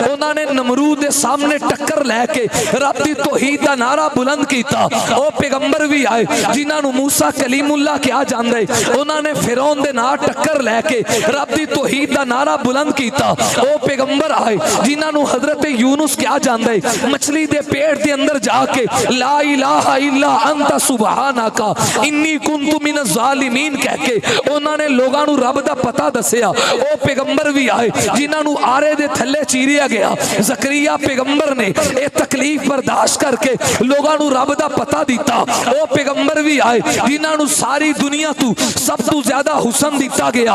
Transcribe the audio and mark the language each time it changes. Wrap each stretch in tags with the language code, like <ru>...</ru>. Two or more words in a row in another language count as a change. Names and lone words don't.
<pa>انہاں نے نمرود دے سامنے ٹکر لےکے رب دی توحید دا نعرہ بلند کیتا. وو پیغمبر بھی آئے جنہاں نوں موسیٰ کلیم اللہ کہا جاندا ہے. انہاں نے فرعون دے نال ٹکر لےکے رب دی توحید دا نعرہ بلند کیتا. وو پیغمبر آئے جنہاں نوں حضرت یونس کہا جاندا ہے. مچھلی دے پیٹ دے اندر جاکے</pa> <ar>لا إله إلا أنت سبحانك إني كنت من الظالمين</ar> <pa>کہہ کے انہاں نے لوگاں نوں رب دا پتا دسیا. او پیغمبر بھی آئے جنہاں نوں آرے دے تھلے چیریا گیا. زکریا پیغمبر نے یہ تکلیف برداشت کرکے لوگاں نوں رب دا پتا دتا. او پیغمبر بھی آئے جنہاں نوں ساری دنیا توں سب توں زیادہ حسن دتا گیا.</pa>